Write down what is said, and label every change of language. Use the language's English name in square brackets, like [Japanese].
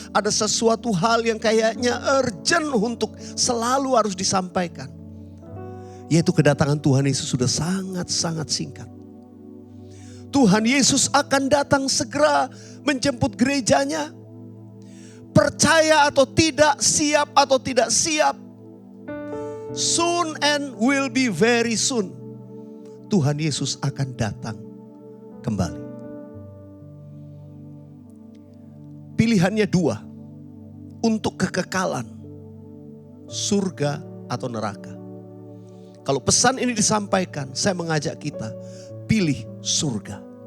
[Indonesian] Ada sesuatu hal yang kayaknya urgent untuk selalu harus disampaikan. Yaitu kedatangan Tuhan Yesus sudah sangat-sangat singkat. Tuhan Yesus akan datang segera menjemput gerejanya. Percaya atau tidak, siap atau tidak siap. [English] Soon and will be very soon. [Indonesian] Tuhan Yesus akan datang kembali. Pilihannya 2. Untuk kekekalan. Surga atau neraka. Kalau pesan ini disampaikan, saya mengajak kita pilih surga.